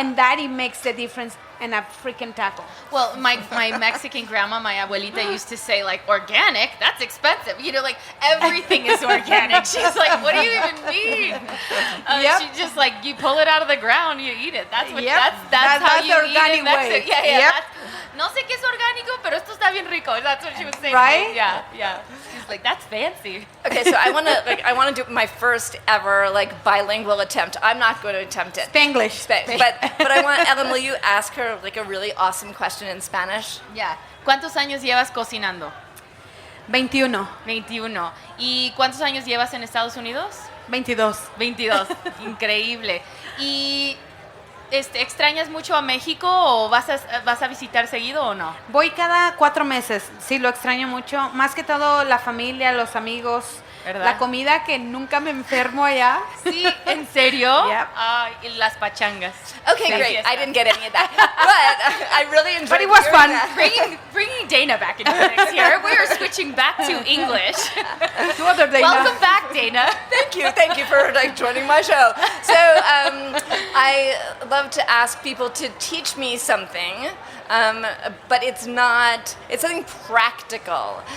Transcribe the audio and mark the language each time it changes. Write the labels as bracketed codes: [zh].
[en] And that it makes the difference in a freaking taco. Well, my Mexican grandma, my abuelita, used to say, organic? That's expensive. Everything is organic. She's like, what do you even mean? She just you pull it out of the ground, you eat it. That's what. That's how the you eat organic in Mexico. way. Yeah. Yep. [es] No sé qué es orgánico, pero esto está bien rico. [en] That's what she was saying. Right? Yeah. She's like, that's fancy. Okay, so I want to do my first ever bilingual attempt. I'm not going to attempt it. Spanglish. But I want Ellen. Will you ask her a really awesome question in Spanish? Yeah. [es] ¿Cuántos años llevas cocinando? 21. 21. ¿Y cuántos años llevas en Estados Unidos? 22. 22. Increíble. ¿Y extrañas mucho a México o vas a visitar seguido o no? Voy cada 4 meses. Sí, lo extraño mucho. Más que todo la familia, los amigos, ¿Verdad? la comida que nunca me enfermo allá. Sí, ¿en serio? [en] Yep. [es] Ay, y las pachangas. [en] Okay, [es] La [en] great. [es] fiesta. [en] I didn't get any of that, but I really enjoyed. But it was hearing that. Bringing Dana back into the mix here. We are switching back to English. Two other Dana. Welcome back, Dana. Thank you for joining my show. So I love to ask people to teach me something, but it's something practical.